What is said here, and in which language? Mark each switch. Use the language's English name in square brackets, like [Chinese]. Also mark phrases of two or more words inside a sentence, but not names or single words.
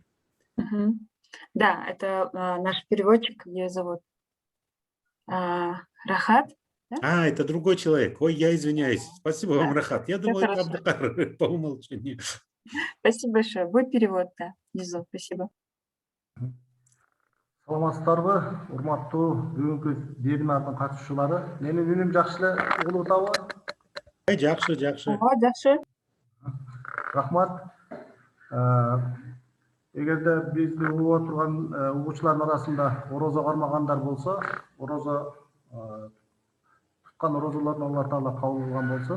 [Russian] Да, это наш переводчик, ее зовут Рахат. Да? Это другой человек. Ой, я извиняюсь. Спасибо вам, Рахат. Я думаю, это хорошо. Абдыкар по умолчанию. Спасибо большое. Будет перевод, да, внизу. Спасибо. [Kyrgyz] Саламатсыздарбы, урматтуу бүгүнкү вебинардын катышуучулары. Менин үнүм жакшы эле угулуп атабы? Жакшы. Жакшы. Рахмат. Эгерде бизди угуп отурган угуучулардын арасында орозо кармагандар болсо, орозо туткан орозолорун Алла Таала кабыл кылган болсун.